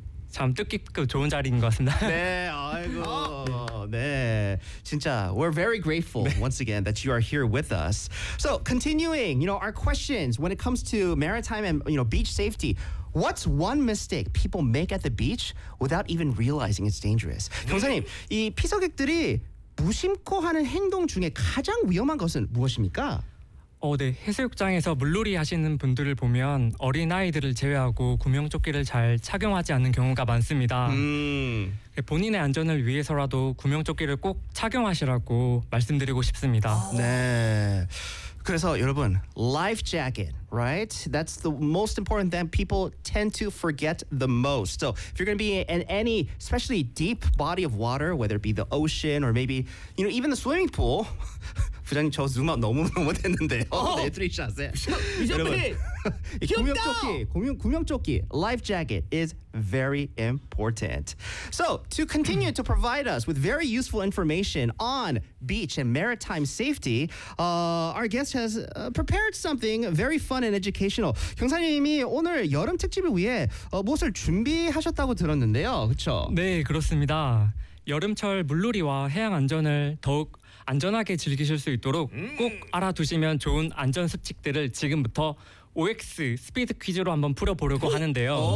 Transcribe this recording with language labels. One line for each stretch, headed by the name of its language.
Korean: 참 뜻깊고 좋은 자리인 것 같습니다. 네, 아이고. 네, 진짜
English: we're very grateful
Korean: 네.
English: once again that you are here with us. So continuing, you know, our questions when it comes to maritime and you know beach safety. What's one mistake people make at the beach without even realizing it's dangerous?
Korean: 경사님, 이 피서객들이 무심코 하는 행동 중에 가장 위험한 것은 무엇입니까? 네, 해수욕장에서 물놀이 하시는 분들을 보면 어린아이들을 제외하고 구명조끼를 잘 착용하지 않는 경우가 많습니다. 본인의 안전을 위해서라도 구명조끼를 꼭 착용하시라고 말씀드리고 싶습니다. 네, 그래서 여러분, life jacket, right?
English: That's the most important thing people tend to forget the most. So if you're going to be in any, especially deep body of water, whether it be the ocean or maybe, you know, even the swimming pool,
Korean: 부장님 저 눈만 너무 못했는데요. 네, 트리샷에. 여러분, 구명조끼, 구명조끼,
English: life jacket is very important. So to continue to provide us with very useful information on beach and maritime safety, our guest has prepared something very fun and educational.
Korean: 경사님이 오늘 여름 특집을 위해 무엇을 준비하셨다고 들었는데요. 그렇죠? 네, 그렇습니다. 여름철 물놀이와 해양 안전을 더욱 안전하게 즐기실 수 있도록 꼭 알아두시면 좋은 안전 수칙들을 지금부터 OX 스피드 퀴즈로 한번 풀어보려고 하는데요.